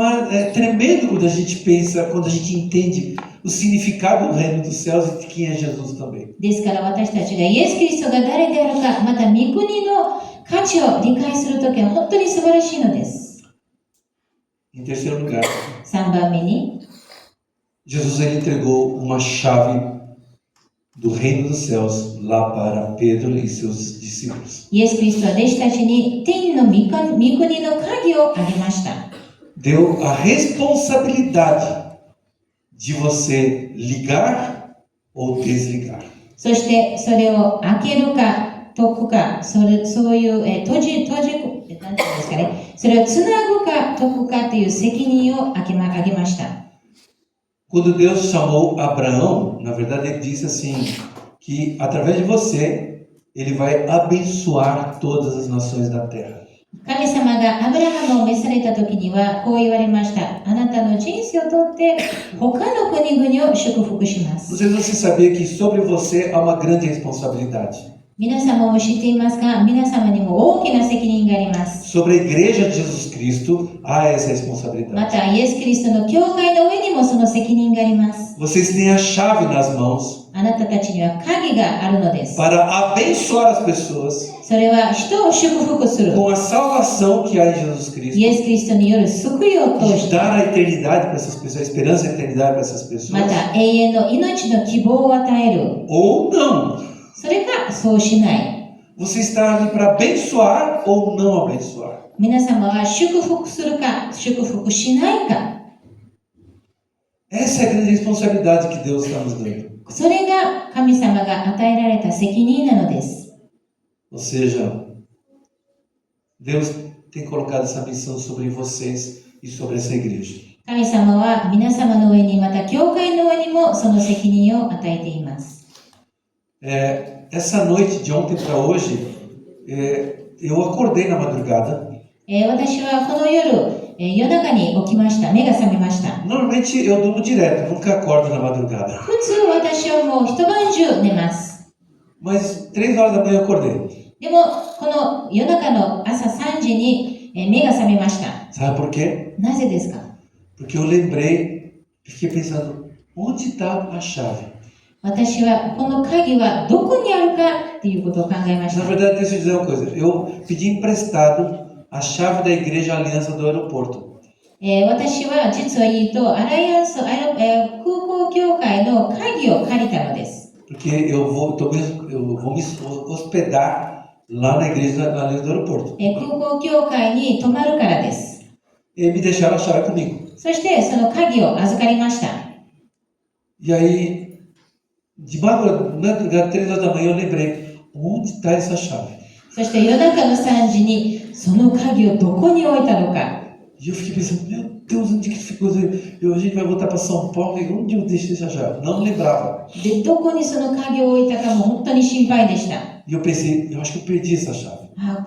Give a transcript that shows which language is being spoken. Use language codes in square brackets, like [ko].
[pt] É tremendo quando a gente pensa, quando a gente entende o significado do reino dos céus e de quem é Jesus também. [ja] ですから私たちがイエス・キリストが誰であるか、また御国の価値を理解するときは本当に素晴らしいのです。 [pt] Em terceiro lugar, [ja] 3番目に、 [pt] Jesus ele entregou uma chave do reino dos céus lá para Pedro e seus discípulos. [ja] イエス・キリストは弟子たちに天の御国の鍵をあげました。 [pt] Deu a responsabilidade de você ligar ou desligar. [ja] そしてそれを開けるか解くか、そういう閉じなんていうんですかね、それをつなぐか解くかという責任をあげました。 [pt] Quando Deus chamou Abraão, na verdade ele disse assim, que através de você, ele vai abençoar todas as nações da terra. [ja] 神様がアブラハムを召された時にはこう言われました。あなたの人生をとって他の国々を祝福しま [pt] Não sei se você sabia que sobre você há uma grande responsabilidade. [ja] 皆様も知っていますが、皆様にも大きな責任があります。 [pt] Sobre a igreja de Jesus Cristo há essa [ja] ま [pt] responsabilidade. [ja] た、イエス・キリストの教会の上にもその責任があります。 [pt] Vocês têm a chave nas mãos [ja] あなたたちには鍵があるのです。 [pt] para abençoar as pessoas [ja] それは人を祝福する。 [pt] com a salvação que há em Jesus Cristo. [ja] イエス・キリストによる救いを通 [pt] De [ja] して、 [pt] dar a eternidade para essas pessoas, a esperança da eternidade para essas [ja] ま [pt] pessoas. [ja] た永遠の命の希望を与える。 [pt] Ou não. [ja] それかそうしない。 [pt] Você está ali para abençoar ou não abençoar. [ja] 皆様は祝福するか祝福しないか。 [pt] Essa é a grande responsabilidade que Deus está nos dando. [ja] それが神様が与えられた責任なのです。 [pt] Ou seja, Deus tem colocado essa missão sobre vocês e sobre essa igreja. [ja] 神様は皆様の上にまた教会の上にもその責任を与えています。 [pt] Essa noite de ontem para hoje, eu acordei na madrugada. [ja] 私はこの夜、夜中に起きました。目が覚めました。 [pt] Normalmente eu durmo direto, nunca acordo na madrugada. [ja] 普通私はもう一晩中寝ます。 [pt] Mas 3 horas da manhã eu acordei. [ja] でもこの夜中の朝3時に目が覚めました。 [pt] Sabe por quê? [ja] なぜですか？ [pt] Porque eu lembrei, fiquei pensando, onde está a chave? [ja] 私はこの鍵はどこにあるかっていうことを考えまし [pt] Na [ja] た。 [pt] verdade, deixa eu dizer uma coisa. Eu pedi emprestado a chave da igreja Aliança do aeroporto. [ja] 私は実を言うと、アライアンス、空港協会の鍵を借りたのです。 [pt] Porque eu vou me hospedar lá na igreja da Aliança do aeroporto. [ja] 空港協会に泊まるからです。 [pt] E me deixaram a chave comigo. [ja] そしてその鍵を預かりました。 [pt] E aí, de madrugada, 3 horas da manhã, eu lembrei, onde está essa chave? [ja] そして夜中の3時にその鍵をどこに置いたのか。 [pt] E eu fiquei pensando, meu Deus, onde que ficou? A gente vai voltar para São Paulo, e onde eu deixei essa chave? Não lembrava. [ja] で、どこにその鍵を置いたかも本当に心配でした。 [pt] E eu pensei, eu acho que eu perdi essa chave.